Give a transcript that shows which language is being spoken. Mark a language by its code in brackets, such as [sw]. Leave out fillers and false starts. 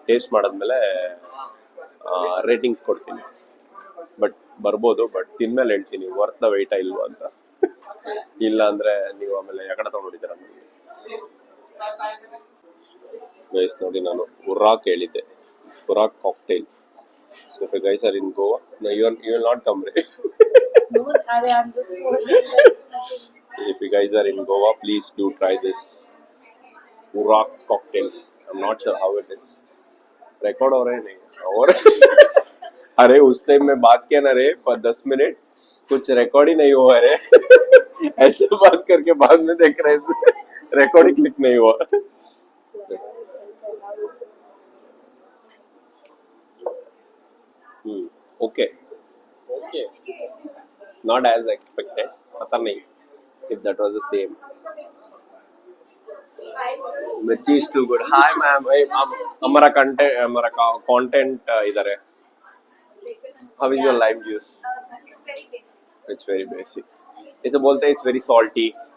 [kn] Taste ಮಾಡಾದ್ಮೇಲೆ rating ಕೊಡ್ತೀನಿ. But ಬರ್ಬೋದು, ಬಟ್ ತಿನ್ಮೇಲೆ ಹೇಳ್ತೀನಿ [en] worth the ವೆಯ್ಟಾ [kn] ಇಲ್ವಾ ಅಂತ. ಇಲ್ಲ ಅಂದ್ರೆ ನೀವು ಆಮೇಲೆ ಯಾಕಡೆ ತಗೊಂಡಿದ್ದೀರ. ಗೈಸ್ ನೋಡಿ, ನಾನು ಉರಾಕ್ ಹೇಳಿದ್ದೆ, ಉರಾಕ್ cocktail. [en] So if you guys are in Goa, no, you will not come, right? If you guys are in Goa, please do try this Urak cocktail. I'm not sure how it is. [hi] Record हो रहा है नहीं? और अरे उस time में बात किया ना रे 10 मिनट, कुछ रिकॉर्ड ही नहीं हुआ रे. ऐसे बात करके बाद में देख रहे थे रिकॉर्ड ही क्लिक नहीं हुआ. [en] Okay. Okay. Not as expected. [hi] पता नहीं [en] if that was the same. Mirchi is too good. Hi ma'am. [hi] Hey, हमारा content इधर है. [en] How is your lime juice? It's very basic. It's very basic. [hi] इसे बोलते हैं [en] it's very salty.